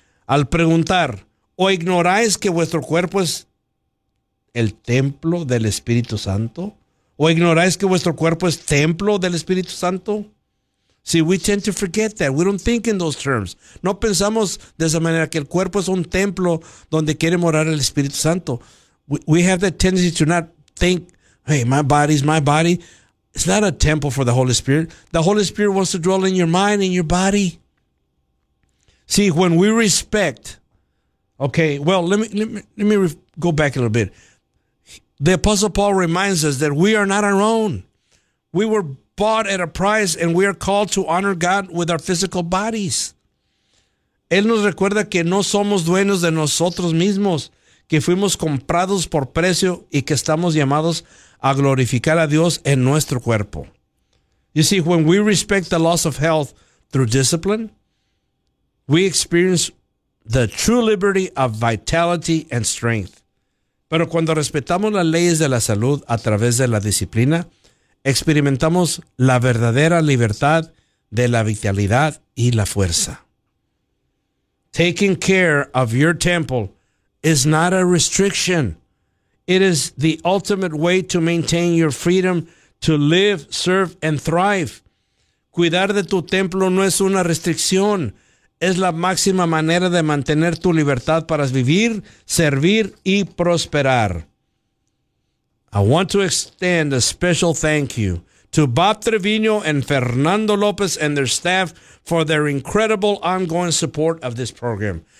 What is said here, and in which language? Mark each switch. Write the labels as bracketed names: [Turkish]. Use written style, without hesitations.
[Spanish] Al preguntar, ¿o ignoráis que vuestro cuerpo es el templo del Espíritu Santo? ¿O ignoráis que vuestro cuerpo es templo del Espíritu Santo? [English] See, we tend to forget that. We don't think in those terms. [Spanish] No pensamos de esa manera, que el cuerpo es un templo donde quiere morar el Espíritu Santo. [English] We have the tendency to not think, hey, my body. It's not a temple for the Holy Spirit. The Holy Spirit wants to dwell in your mind and your body. See, when we respect, okay, well, let me go back a little bit. The Apostle Paul reminds us that we are not our own. We were bought at a price, and we are called to honor God with our physical bodies. [Spanish] Él nos recuerda que no somos dueños de nosotros mismos, que fuimos comprados por precio y que estamos llamados a glorificar a Dios en nuestro cuerpo. [English] You see, when we respect the loss of health through discipline, we experience the true liberty of vitality and strength. [Spanish] Pero cuando respetamos las leyes de la salud a través de la disciplina, experimentamos la verdadera libertad de la vitalidad y la fuerza. [English] Taking care of your temple is not a restriction. It is the ultimate way to maintain your freedom to live, serve, and thrive. [Spanish] Cuidar de tu templo no es una restricción. Es la máxima manera de mantener tu libertad para vivir, servir y prosperar. [English] I want to extend a special thank you to Bob Trevino and Fernando Lopez and their staff for their incredible ongoing support of this program.